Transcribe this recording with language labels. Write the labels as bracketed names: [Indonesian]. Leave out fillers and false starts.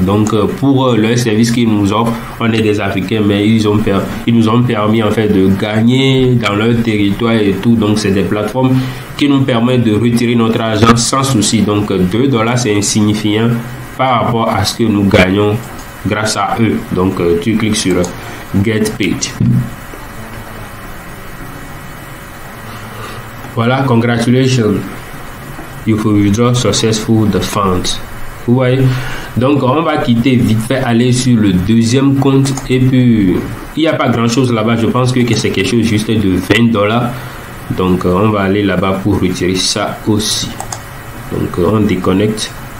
[French] Donc pour le service qu'ils nous offrent, on est des Africains, mais ils nous ont permis en fait de gagner dans leur territoire et tout. Donc c'est des plateformes qui nous permettent de retirer notre argent sans souci. Donc 2 $ c'est insignifiant par rapport à ce que nous gagnons grâce à eux. Donc tu cliques sur Get Paid. [English] Voilà, congratulations, you will withdraw successful the funds. [French] Vous voyez, donc on va quitter vite fait, aller sur le deuxième compte et puis il n'y a pas grand chose là-bas. Je pense que c'est quelque chose juste de 20 $. Donc on va aller là-bas pour retirer ça aussi. Donc on déconnecte.